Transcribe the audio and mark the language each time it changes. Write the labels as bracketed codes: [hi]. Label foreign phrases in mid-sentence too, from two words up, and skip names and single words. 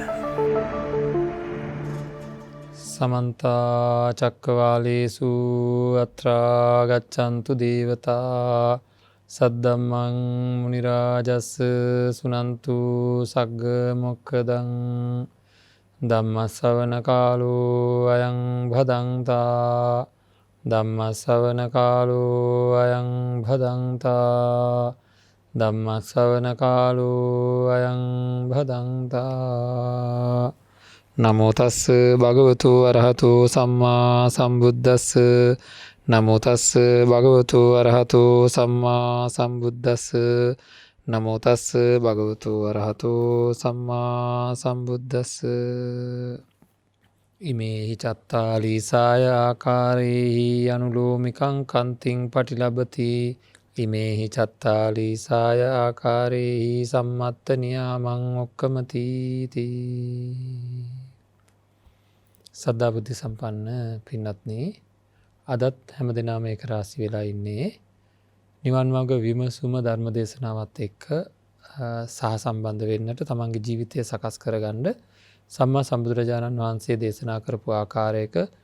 [pi] සමන්ත චක්කවාලේසු අත්‍රා ගච්ඡන්තු දේවතා සද්දම්මං මුනි රාජස් සුනන්තු සග්ග මොක්ඛදං ධම්ම ශ්‍රවණ කාලෝ අයං භදංතා ධම්ම ශ්‍රවණ කාලෝ අයං භදංතා ධම්ම ශ්‍රවණ කාලෝ අයං භදංතා නමෝ තස් භගවතු අරහතු සම්මා සම්බුද්දස්ස නමෝ තස් භගවතු අරහතු සම්මා සම්බුද්දස්ස නමෝ තස් භගවතු අරහතු සම්මා සම්බුද්දස්ස ඉමේහි චත්තාලීසාය ආකාරේහි අනුලෝමිකං කන්තිං පටිලබති ඉමේහි චත්තාලීසාය ආකාරේහි සම්මත්ත නියාමං ඔක්කමති [si] සද්ධා බුද්ධ සම්පන්න පින්වත්නි, අදත් හැම දෙනාම එක රාශි වෙලා ඉන්නේ නිවන් මඟ විමසුම ධර්ම දේශනාවත් එක්ක සහසම්බන්ධ වෙන්නට, තමන්ගේ ජීවිතය සකස් කරගන්න සම්මා සම්බුදුරජාණන් වහන්සේ දේශනා කරපු ආකාරයක